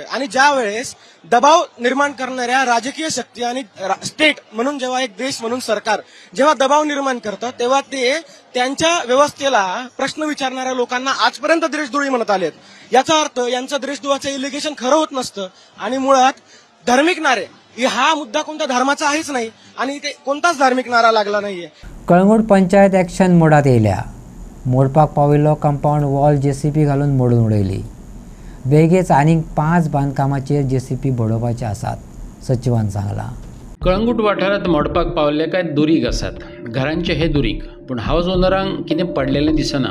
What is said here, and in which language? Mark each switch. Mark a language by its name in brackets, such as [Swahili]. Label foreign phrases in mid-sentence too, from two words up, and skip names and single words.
[Marathi] आणि ज्या वेळेस दबाव निर्माण करणाऱ्या राजकीय शक्ती आणि स्टेट म्हणून जेव्हा एक देश म्हणून सरकार जेव्हा दबाव निर्माण करतं तेव्हा ते त्यांच्या व्यवस्थेला प्रश्न विचारणाऱ्या लोकांना आजपर्यंत देशद्रोही म्हणत आलेत. याचा अर्थ यांचं देशद्रोहाचं इलिगेशन खरं होत नसतं. आणि मुळात धार्मिक नारे हा मुद्दा कोणत्या धर्माचा आहेच नाही आणि इथे कोणताच धार्मिक नारा लागला नाहीये. [Konkani] कळंगूट पंचायत ॲक्शन मोडात येयल्या. मोडपाक पाविल्लो [English] compound wall [Konkani] JCP घालून मोडून उडयली. बेगीच आनीक 5 बांदकामाचेर JCP बडोवपाचे आसात, सचिवान सांगलां. कळंगूट वाठारांत मोडपाक पावल्ले कांय दुरीग आसात. घरांचे हे दुरीग, पूण [English] house ownerांक [Konkani] कितें पडलेलें दिसना.